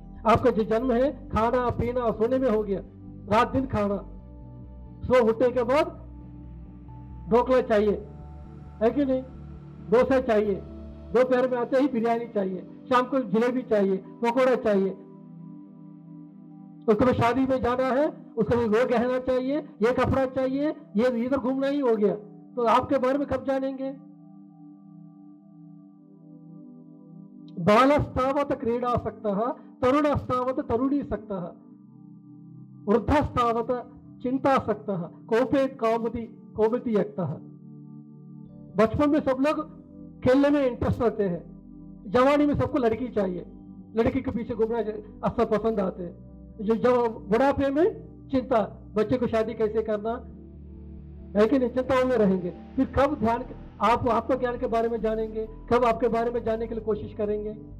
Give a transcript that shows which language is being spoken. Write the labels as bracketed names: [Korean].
[Hindi] आपका जो जन्म है खाना पीना सोने में हो गया, रात दिन खाना, सो उठने के बाद ढोकला चाहिए है कि नहीं, डोसा चाहिए, दोपहर में आते ही बिरयानी चाहिए, शाम को जलेबी चाहिए, पकौड़ा चाहिए, उसको भी शादी में जाना है, उसको भी वो गहना चाहिए, ये कपड़ा चाहिए, ये इधर घूमना ही हो गया। तो आपके बारे में कब जानेंगे? [Sanskrit] बालस्तावत क्रीडासक्तः तरुणस्तावत तरुणीसक्तः वृद्धस्तावत चिंतासक्तः कौपेत कौमति यक्तः। [Hindi] बचपन में सब लोग खेलने में इंटरेस्ट रखते हैं, जवानी में सबको लड़की चाहिए, लड़की के पीछे घूमना अक्सर पसंद आते हैं। जो जब बुढ़ापे में चिंता, बच्चे को शादी कैसे करना है कि नहीं, चिंताओं में रहेंगे। फिर कब ध्यान आप आत्मज्ञान के बारे में जानेंगे, कब आपके बारे में जानने के लिए कोशिश करेंगे?